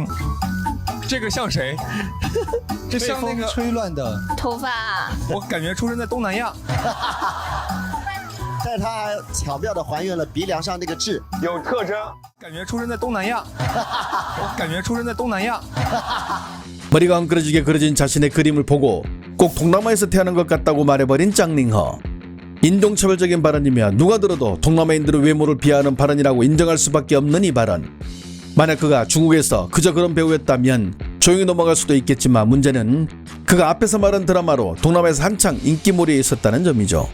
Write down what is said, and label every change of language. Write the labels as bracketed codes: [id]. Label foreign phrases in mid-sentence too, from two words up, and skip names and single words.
[zh] 这个像谁？这像那个吹乱的头发。我感觉出生在东南亚。但他还巧妙地还原了鼻梁上那个痣，有特征。感觉出生在东南亚。我感觉出生在东南亚。 [ko] 머리가 엉그러지게 그려진 자신의 그림을 보고 꼭 동남아에서 태어난 것 같다고 말해버린 짱닝허. 인종차별적인 발언이며 누가 들어도 동남아인들의 외모를 비하하는 발언이라고 인정할 수밖에 없는 이 발언. 만약 그가 중국에서 그저 그런 배우였다면 조용히 넘어갈 수도 있겠지만 문제는 그가 앞에서 말한 드라마로 동남아에서 한창 인기몰이에 있었다는 점이죠.